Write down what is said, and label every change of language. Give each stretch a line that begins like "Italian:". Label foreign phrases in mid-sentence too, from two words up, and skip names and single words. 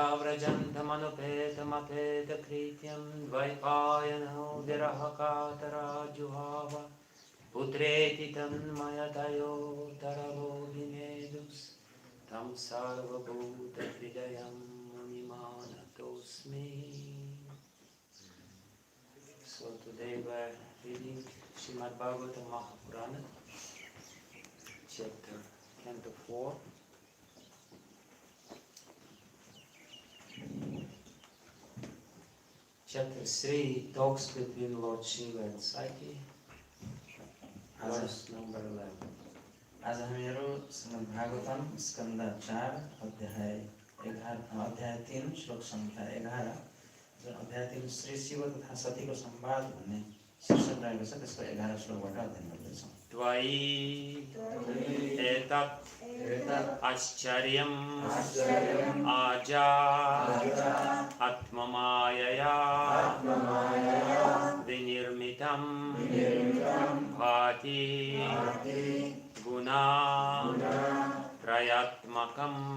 Sanskrit: प्रव्रजन्तमनुपेतमपेतकृत्यं द्वैपायनो विरहकातराजुहाव पुत्रेति तन्मयतयोतरवोऽभिनेदुस् तं सर्वभूतहृदयं मुनिमानतोऽस्मि.
English: So today we are reading Srimad Bhagavatam Mahapurana, chapter 24. Chapter 3 talks between Lord Shiva and Psyche. Verse number 11.
Nepali: आज हामीहरू श्रीमद् भागवतम स्कन्द 4 अध्याय 3 श्लोक संख्या 11 जुन अध्याय 3 श्री शिव तथा सतीको संवाद भन्ने शीर्षक रहेको छ त्यसको 11 श्लोकबाट अध्ययन गर्दैछौँ।
Sanskrit: त्वयि एतत् आश्चर्यम् आजात् आत्ममायया विनिर्मितं भाति गुणत्रयात्मकम्